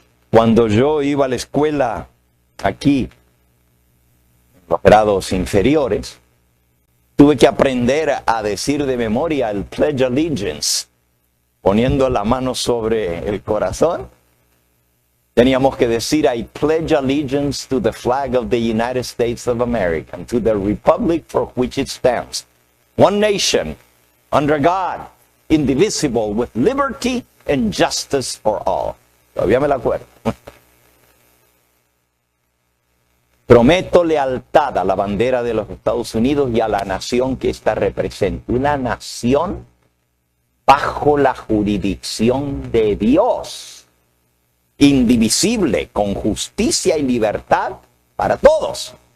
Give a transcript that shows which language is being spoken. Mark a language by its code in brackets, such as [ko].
[es] Cuando yo iba a la escuela aquí, los grados inferiores, tuve que aprender a decir de memoria el Pledge Allegiance, poniendo la mano sobre el corazón. Teníamos que decir, [en] I pledge allegiance to the flag of the United States of America and to the republic for which it stands. One nation, under God, indivisible, with liberty and justice for all. [es] Todavía me la acuerdo. Prometo lealtad a la bandera de los Estados Unidos y a la nación que ésta representa. Una nación bajo la jurisdicción de Dios, indivisible, con justicia y libertad para todos.